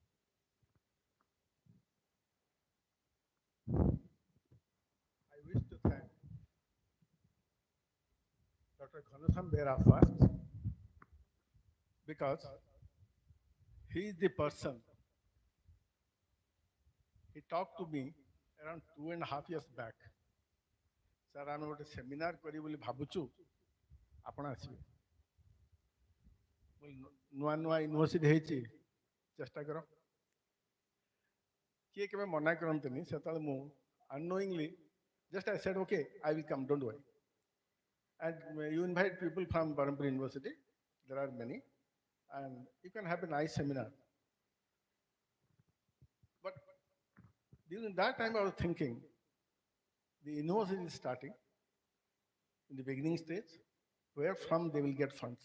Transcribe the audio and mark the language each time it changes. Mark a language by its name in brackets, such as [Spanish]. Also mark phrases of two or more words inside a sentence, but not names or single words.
[English] I wish to thank Dr. Ghanshyam Bera first because he is the person. He talked to me around 2.5 years back. Sir, I am going to seminar [Odia] କରି ବୋଲି ଭାବୁଛୁ. ଆପଣ ଆସିବେ. ନୂଆ ନୂଆ ୟୁନିଭର୍ସିଟି ହେଇଛି ଚେଷ୍ଟା କର କିଏ କେବେ ମନା କରନ୍ତିନି ସେତେବେଳେ ମୁଁ [English] unknowingly just I said okay I will come, don't worry, and you invite people from Berhampur University, there are many, and you can have a nice seminar. But During that time, I was thinking, the university is starting in the beginning stage, where from they will get funds.